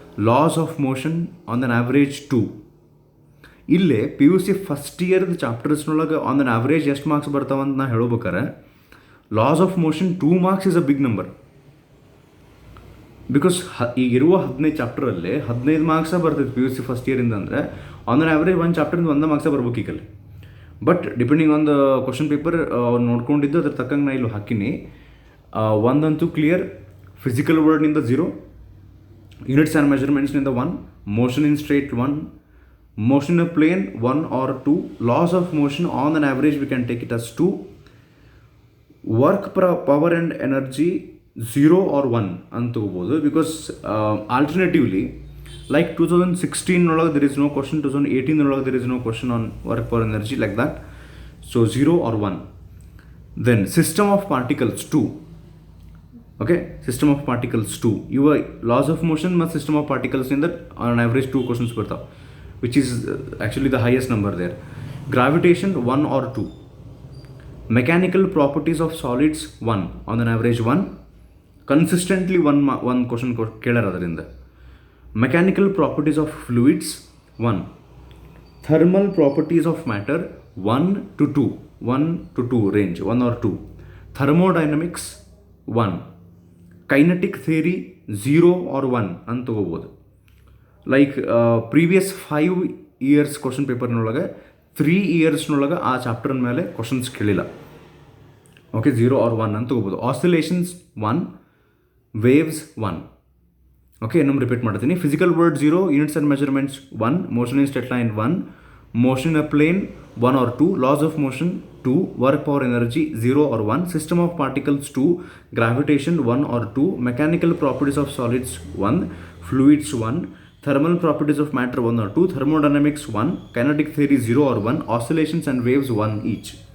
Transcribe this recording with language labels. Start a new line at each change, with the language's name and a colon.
English: loss of motion on an average
Kannada: 2. ಇಲ್ಲೇ PUC first ಇಯರ್ದು ಚಾಪ್ಟರ್ಸ್ನೊಳಗೆ on an average ಎಷ್ಟು marks ಬರ್ತಾವಂತ ನಾ ಹೇಳ್ಬೇಕಾರೆ, loss of motion 2 marks
English: Is a big number.
Kannada: Because ಈಗಿರುವ 15 ಚಾಪ್ಟರಲ್ಲಿ 15 ಮಾರ್ಕ್ಸೇ ಬರ್ತೈತೆ PUC first ಇಯರಿಂದ. ಅಂದರೆ on an average ಒಂದು ಚಾಪ್ಟರಿಂದ 1 ಮಾರ್ಕ್ಸೇ ಬರ್ಬೇಕು ಈಗಲ್ಲಿ.
English: but depending on the question paper
Kannada: ಅವ್ರು ನೋಡ್ಕೊಂಡಿದ್ದು ಅದ್ರ ತಕ್ಕಂಗೆ ನಾ ಇಲ್ಲಿ ಹಾಕಿನಿ.
English: ಒಂದಂತೂ clear, physical ವರ್ಡ್ನಿಂದ 0, units and ಮೆಜರ್ಮೆಂಟ್ಸ್ನಿಂದ 1, motion in straight 1, motion in a plane 1 or 2, loss of motion on an average we can take it as 2, work power and energy 0 or 1
Kannada: ಅಂತ ತಗೋಬೋದು.
English: Because alternatively like 2016 there is no question, 2018 there is no question on work power energy like that. So 0 or 1. Then system of particles 2. Okay, system of particles 2. Your laws of motion ಮತ್ತು system of particles in that on average 2 questions ಬರ್ತಾವೆ, which is actually the highest number there. Gravitation 1 or 2. Mechanical properties of solids 1 on an average 1. Consistently one question
Kannada: ಕೇಳಾರ ಅದರಿಂದ.
English: Mechanical properties of fluids 1. Thermal properties of matter 1 to 2 range, 1 or 2. Thermodynamics 1. Kinetic theory 0 or 1
Kannada: ಅಂತ ತಗೋಬೋದು. Like previous 5 years question ಪೇಪರ್ನೊಳಗೆ 3 yearsನೊಳಗೆ ಆ chapter ಮೇಲೆ questions ಕೇಳಿಲ್ಲ.
English: Okay, 0 or 1 ಅಂತ ತಗೋಬೋದು.
Kannada: Oscillations 1, waves 1. Okay, ಇನ್ನೊಮ್ಮೆ repeat ಮಾಡ್ತೀನಿ.
English: Physical world 0, units and measurements 1, motion in straight line 1, motion in a plane 1 or 2, laws of motion 2, work power energy 0 or 1, system of particles 2, gravitation 1 or 2, mechanical properties of solids 1, fluids 1, thermal properties of matter 1 or 2, thermodynamics 1, kinetic theory 0 or 1, oscillations and waves 1 each.